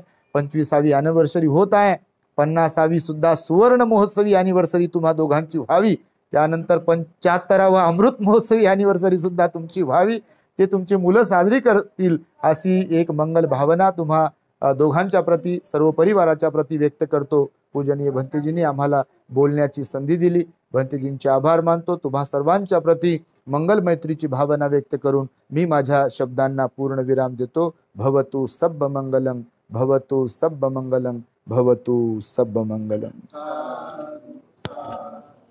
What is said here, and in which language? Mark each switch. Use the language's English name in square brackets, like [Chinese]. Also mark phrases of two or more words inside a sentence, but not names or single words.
[Marathi] 25वी अॅनिव्हर्सरी होत आहे, 50वी सुद्धा सुवर्ण महोत्सवी अॅनिव्हर्सरी तुम्हा दोघांची व्हावी, त्यानंतर 75वा अमृत महोत्सवी अॅनिव्हर्सरी सुद्धा तुमची व्हावी, ते तुमचे मुलं साजरी करतील, अशी एक मंगल भावना तुम्हा दोघांच्या प्रती, सर्व परिवाराच्या प्रती व्यक्त करतो. पूजनीय भंतेजींनी आम्हाला बोलण्याची संधी दिली, भंतेजींचे आभार मानतो. तुम्हा सर्वांच्या प्रती मंगल मैत्रीची भावना व्यक्त करून मी माझ्या शब्दांना पूर्ण विराम देतो. [Pali] भवतु सब्ब मंगलम, भवतु सब्ब मंगलम, भवतु सब्ब मंगलम.